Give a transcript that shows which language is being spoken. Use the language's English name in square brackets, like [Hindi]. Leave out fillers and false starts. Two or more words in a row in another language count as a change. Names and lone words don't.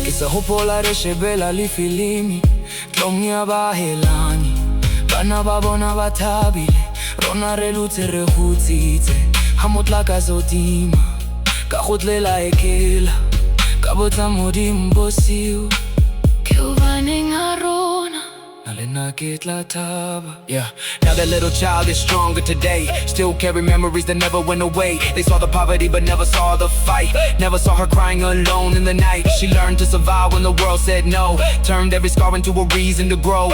[Southern Sotho] Ke sa hopola re shebela le filimi, tlong ya bahelani, bana ba bona ba thabile, rona re lutse re hutsitse. Ha motlakase o tima, ka kgutlela ekela, ka botsa modimo bosiu, ke hobaneng ha rona [English] yeah, now that little child is stronger today, still carry memories that never went away. They saw the poverty but never saw the fight, never saw her crying alone in the night. She learned to survive when the world said no, turned every scar into a reason to grow.